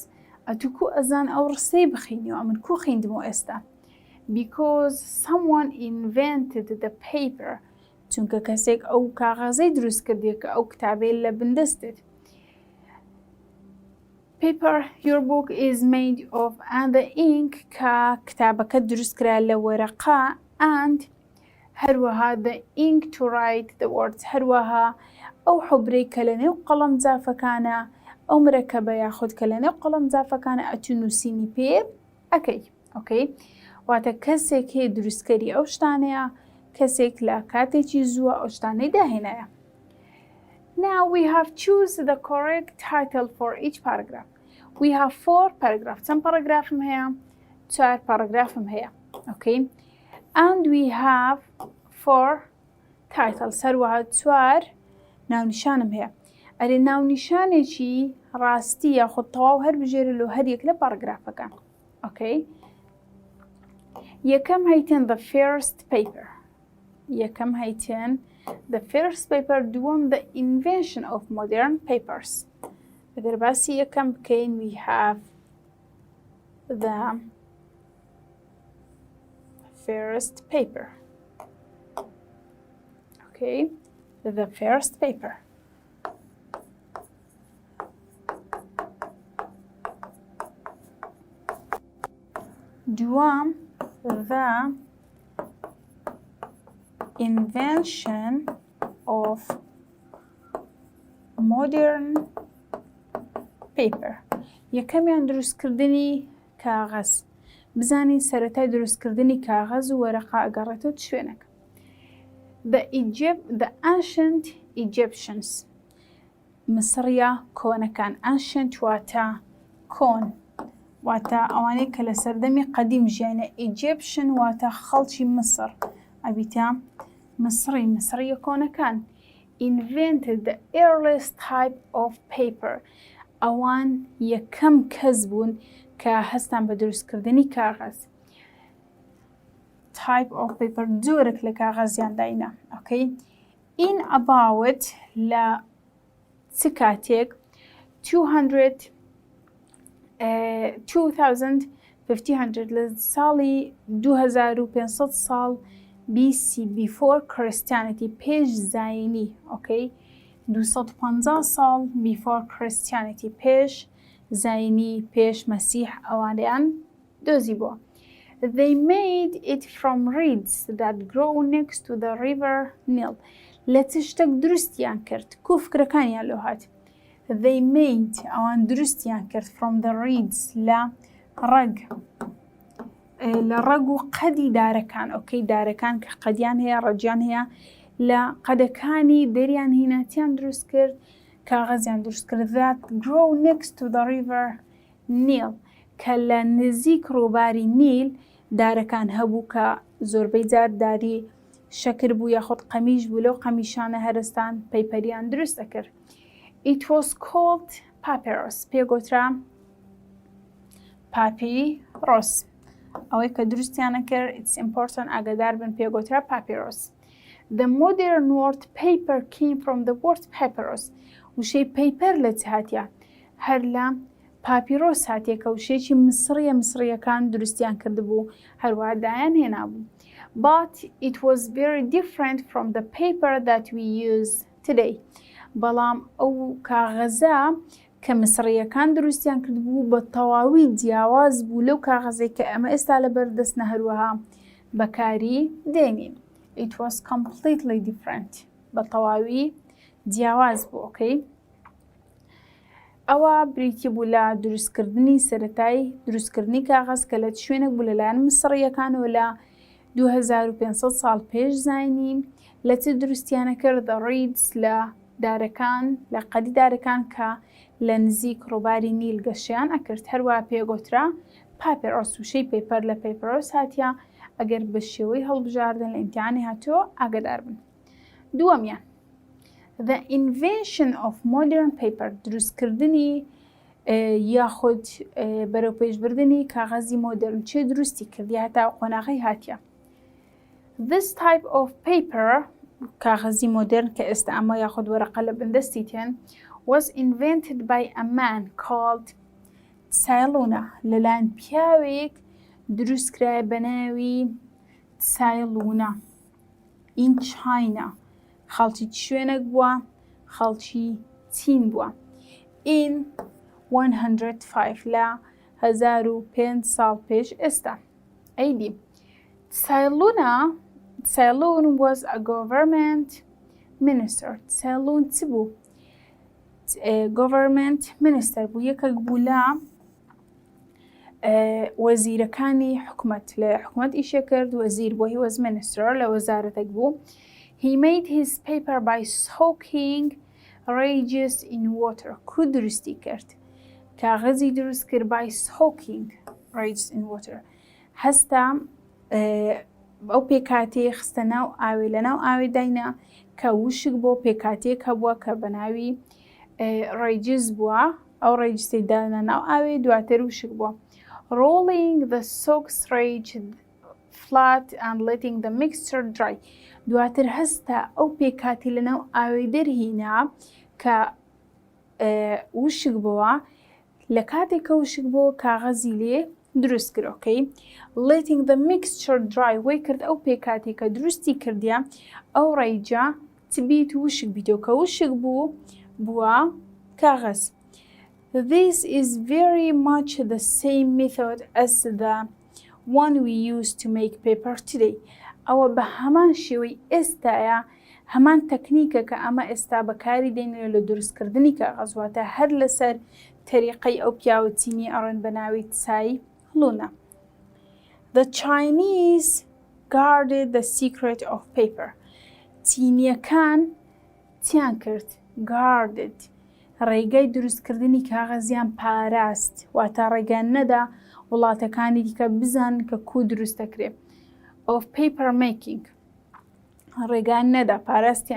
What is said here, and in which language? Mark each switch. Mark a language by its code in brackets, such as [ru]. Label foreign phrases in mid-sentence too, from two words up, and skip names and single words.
[ckb] ئەتو کو ئەزان ئەو ڕستەی بخینیەوە، من کو خوێندمەوە ئێستا. [en] Because someone invented the paper [ckb] چونکە کەسێک ئەو کاغەزەی دروست کردیە کە ئەو کتابەی لە بندستت. [en] Paper your book is made of and the ink [ckb] کە کتابەکە دروست کرا لە وەرەقا and هەروەها [en] the ink to write the words [ckb] هەروەها ئەو حوبرەی کە لە نێو قەڵەم جافەکانە، ئەو مرەکەبە یاخود کە لە نێو قەڵەم جافەکانە ئەتوو نووسینی پێ ئەکەی. Okay. واتە کەسێک هەیە دروستکەری ئەو شتانەیە، کەسێک لە کاتێکی زووە ئەو شتانەی داهێنایە. [en] Now we have choose the correct title for each paragraph. We have 4 paragraphs. [ckb] چەند پاراگرافم هەیە؟ 4 پاراگرافم هەیە. Okay. [en] And we have 4 titles. [ckb] هەروەها 4 ناونیشانم هەیە. ئەرێ ناونیشانێکی ڕاستی یاخود تەواو هەر بژێرە لۆ هەر یەک لە پاراگرافەکان. [en] Okay. [ckb] یەکەم هەیتن [en] the first paper. [ckb] یەکەم هەیتن [en] the first paper، دووەم the invention of modern papers. [ckb] ئەگەر باسی یەکەم بکەین [en] we have the first paper. Okay, the first paper. دوام the invention of modern paper. [ckb] یەکەمیان دروستکردنی کاغەز. بزانین سەرەتای دروستکردنی کاغەز و وەرەقە ئەگەڕێتەوە شوێنێک. [en] The ancient Egyptians. [ckb] مصریا کۆنەکان. ancient واتە کۆن. واتە ئەوانەی کە لە سەردەمی قەدیم ژیانە. Egyptian واتە خەڵکی مصر. ئەبیتە مصریە کۆنەکان. [en] Invented the earliest type of paper. [ckb] ئەوان یەکەم کەس بوون کە هەستان بە دروستکردنی کاغەز. [en] type of paper [ckb] جۆرێک لە کاغەزیان داینە. okay. [en] in about [ckb] لە چ کاتێک 2500 لە ساڵی 2500 ساڵ [en] BC before Christianity [ckb] پێش زاینی. okay. 250 ساڵ [en] before Christianity [ckb] پێش زاینی پێش مەسیح ئەوانیان دۆزی بووە. [en] They made it from reeds that grow next to the river Nile. [ckb] لە چ شتێک دروستیان کرد؟ کوفکرەکانیان لۆ هات. [en] They made [ckb] ئەوان دروستیان کرد [en] from the reeds [ckb] لە ڕەگ و قەدی دارەکان. okay. دارەکان کە قەدیان هەیە ڕەجیان هەیە لە قەدەکانی دەریان هیناتیان دروست کرد کاغەزیان دروست کرد. [en] that grow next to the river Nile [ckb] کە لە نزیک ڕووباری نیل دارەکان هەبوو کە زۆربەی جار داری شەکر بوو یاخود قەمیش بوو لەو قەمیشانە هەرستان پەیپەریان دروست دەکرد. [en] it was called papyrus. پێگوترا papyrus. [ckb] ئەوەی کە دروستیانە کرد [en] it's important [ckb] ئاگادار بن پێگوترا papyrus. [en] The modern word paper came from the word papyrus. [ckb] وشەی paper لە چ هاتیە؟ هەر لە papyrus هاتیە کە وشەیەکی مصریەکان دروستیان کردبوو هەروەها دایان هێنابوو. [en] But it was very different from the paper that we use today. [ckb] بەڵام ئەو کاغەزە کە مصریەکان دروستیان کردبوو بە تەواوی جیاواز بوو لەو کاغەزەی کە ئەمە ئێستا لە بەردەستە هەروەها بەکاری دێنین. [en] It was completely different. [ckb] بە تەواوی جیاواز بوو. okay. ئەوە بریتی بوو لە دروستکردنی سەرەتایی دروستکردنی کاغەز کە لە شوێنێک بوو لەلایەن مصریەکانەوە لە 2500 ساڵ پێش زاینی. لە چ دروستیانە کرد؟ [en] the reeds [ckb] لە دارەکان لە قەدی دارەکان کە لە نزیک ڕووباری نیل گەشیان ئەکرد. هەروەها پێگوترا papyrus. وشەی paper لە papyrus هاتیە. ئەگەر بە شێوەی هەڵبژاردن لە ئیمتیحانی هاتووە ئاگادار بن. [en] دووەمیان the invention of modern paper. [ckb] دروستکردنی یاخود بەرەو پێشبردنی کاغەزی مۆدرن. چێ دروستی کردی هەتا قۆناغی هاتیە. [en] this type of paper [ckb] کاغەزی مۆدرن کە ئێستا ئەمە یاخود وەرەقە لە بەردەستی تێن [en] was invented by a man called [ckb] سایلونا. لەلایەن پیاوێک دروستکرای بە ناوی سایلونا. [en] in China. [ckb] خەڵکی شوێنێک بووە خەڵکی چین بووە. in 105 لە 1500 ساڵ پێش ئێستا. [en] ئەیدی Ceylon was a government minister. [ckb] Ceylon چ بوو؟ [en] government minister [ckb] بوو. یەکێک بوو لە وەزیرەکانی حکومەت. لە حکومەت ئیشە کرد وەزیر بوو. [en] he was minister [ckb] لە وەزارەتێک بوو. [en] he made his paper by soaking rages in water. [ckb] کو دروستی کرد؟ کاغەزی دروست کرد [en] by soaking rages in water. [ckb] هەستا ئەو پێکاتەیە خستە ناو ئاوێ لە ناو ئاوێ داینە کە وشک بۆ پێکاتێک هەبووە کە بە ناوی ڕێجز بووە. ئەو ڕێجزەی دانا ناو ئاوێ دواتر وشک بووە. [en] rolling the soaked rage flat and letting the mixture dry. [ckb] دواتر هەستا ئەو پێکاتی لە ناو ئاوێ دەرهینا کە وشک بووە. لە کاتێک کە وشک بۆ کاغەزی لێ دروست کرد. ئۆکەی [en] letting the mixture dry [ckb] وەی کرد ئەو پێکاتی کە دروستی کردیە ئەو ڕێیجا تبیت وشک بیتەوە کە وشک بوو بووە کاغەز. [en] This is very much the same method as the one we use to make paper today. [ckb] ئەوە بە هەمان شێوەی ئێستایە هەمان تەکنیکە کە ئەمە ئێستا بەکاری دێنێت لە دروستکردنی کاغەز واتە هەر لەسەر تەریقەی ئەو پیاوەچینی ئەڕێن بە ناوی چای هەڵوونە. [en] The Chinese guarded the secret of paper. [ckb] چینیەکان چیان کرد؟ guarded ڕێگای دروستکردنی کاغەزیان پاراست واتە ڕێگان نەدا وڵاتەکانی دیکە بزان کە کو دروست دەکرێت. [en] of paper making [ckb] ڕێگان نەدا پاراستیان.